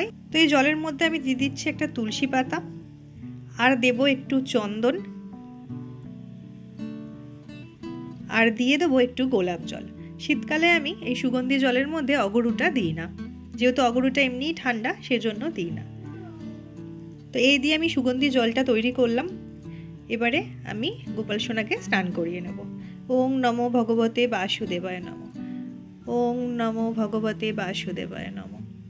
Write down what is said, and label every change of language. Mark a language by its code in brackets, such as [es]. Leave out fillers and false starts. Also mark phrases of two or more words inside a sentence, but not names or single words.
[bn] তো এই জলের মধ্যে আমি দিয়ে দিচ্ছি একটা তুলসী পাতা, আর দেব একটু চন্দন, আর দিয়ে দেবো একটু গোলাপ জল। শীতকালে আমি এই সুগন্ধি জলের মধ্যে অগরুটা দিই না, যেহেতু অগরুটা এমনিই ঠান্ডা, সেজন্য দিই না। তো এই দিয়ে আমি সুগন্ধি জলটা তৈরি করলাম। এবারে আমি গোপাল সোনাকে স্নান করিয়ে নেব। [sa] ওং নমো ভগবতে বাসুদেবায় নমঃ। ওং নমো ভগবতে বাসুদেবায় নমঃ।